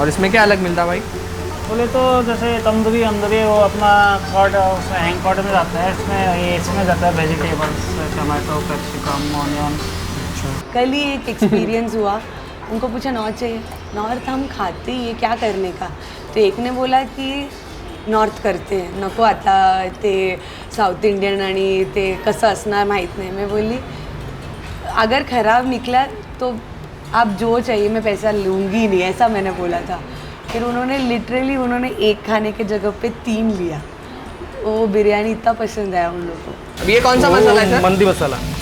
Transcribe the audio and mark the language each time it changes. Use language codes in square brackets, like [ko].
[hi] और इसमें क्या अलग मिलता है भाई? बोले तो जैसे तंदूरी अंदूरी वो अपना कॉर्ड उसमें हैंग कॉर्ड में जाता है. इसमें जाता है वेजिटेबल्स, टमाटो, कैप्सिकम, ऑनियन. कल ही एक एक्सपीरियंस हुआ. उनको पूछा नॉर्थ चाहिए. नॉर्थ हम खाते ही है, क्या करने का? तो एक ने बोला कि नॉर्थ करते हैं, [mr] नको आता ते साऊथ इंडियन आणि ते कसं असणार माहीत नाही. [hi] मैं बोली अगर ख़राब निकला तो आप जो चाहिए मैं पैसा लूँगी नहीं, ऐसा मैंने बोला था. फिर उन्होंने लिटरली एक खाने के जगह पे 3 लिया. वो बिरयानी इतना पसंद आया उन लोगों को. अब ये कौन सा मसाला है सर? मंदी मसाला.